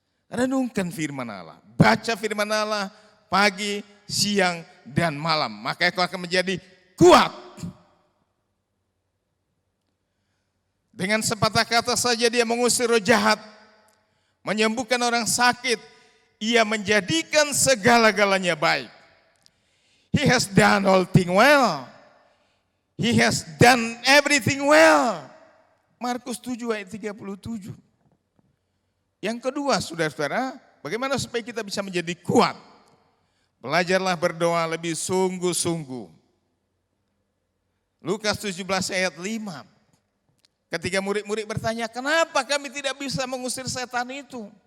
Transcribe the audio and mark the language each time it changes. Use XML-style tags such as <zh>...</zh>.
<id>Renungkan firman Allah. Baca firman Allah pagi, siang, dan malam. Maka kau akan menjadi kuat. Dengan sepatah kata saja dia mengusir roh jahat. Menyembuhkan orang sakit. Ia menjadikan segala-galanya baik.</id> <en>He has done all things well. He has done everything well.</en> <id>Markus 7 ayat 37. Yang kedua, saudara-saudara, bagaimana supaya kita bisa menjadi kuat? Belajarlah berdoa lebih sungguh-sungguh. Lukas 17 ayat 5. Ketika murid-murid bertanya, kenapa kami tidak bisa mengusir setan itu?</id>